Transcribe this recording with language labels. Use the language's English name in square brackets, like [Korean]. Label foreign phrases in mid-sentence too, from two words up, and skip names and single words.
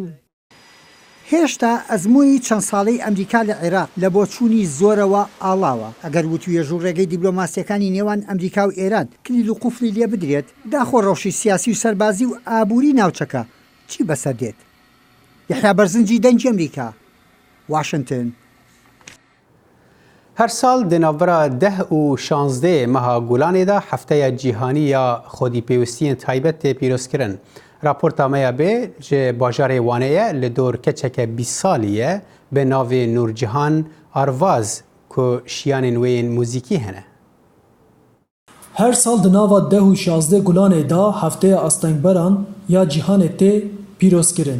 [Central Kurdish] هێشتا ئەزمموی چەند ساڵەی ئەمریکا لە عێراق لە بۆچوونی زۆرەوە ئاڵاوە ئەگەر وتوێژ و ڕێگەی دیبلۆماسیەکانی نێوان ئەمریکا و ئێران کلیل و قوفلی لێ بدرێت داخۆ ڕەوشی سیاسی و سەربازی و ئابووری ناوچەکە چی بەسەر دێت؟ یحیا بەرزنجی دەنگی ئەمریکا واشنگتن. [Kurdish] هەر ساڵ دێناڤەرە 10 و 16 مەها گولانێدا هەفتەیە جیهانی یا خۆدی پێویستیên تایبەت تێ پیرۆزکردن. راپۆرتا مەیە بێ ji bajarê Waneyê li dor keçeke 20 salî ye bi navê Nûrcihan Arvaz ku şiyanên wê yên mûzîkî hene. Her sal di nava 10 û 16 gulanê da hefteya astengberan ya cîhanê tê pîrozkirin.